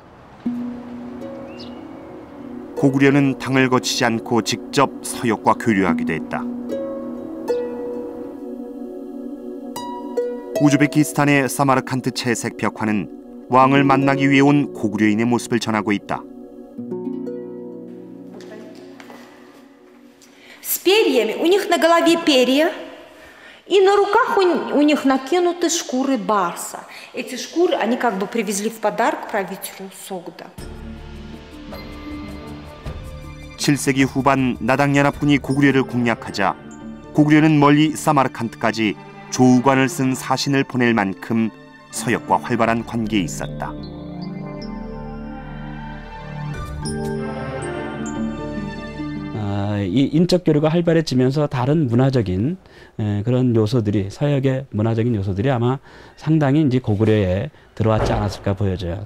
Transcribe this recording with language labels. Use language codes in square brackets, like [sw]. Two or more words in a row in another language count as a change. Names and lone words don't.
[ko] 고구려는 당을 거치지 않고 직접 서역과 교류하기도 했다. 우즈베키스탄의 사마르칸트 채색 벽화는 왕을 만나기 위해 온 고구려인의 모습을 전하고 있다. [ru] С перьями, у них на голове перья, и на руках у них накинуты шкуры барса. Эти шкуры они как бы привезли в подарок правителю Согда. [ko] 7세기 후반 나당연합군이 고구려를 공략하자 고구려는 멀리 사마르칸트까지 조우관을 쓴 사신을 보낼 만큼 서역과 활발한 관계에 있었다. 이 인적 교류가 활발해지면서 다른 문화적인 그런 요소들이, 서역의 문화적인 요소들이 아마 상당히 이제 고구려에 들어왔지 않았을까 보여져요.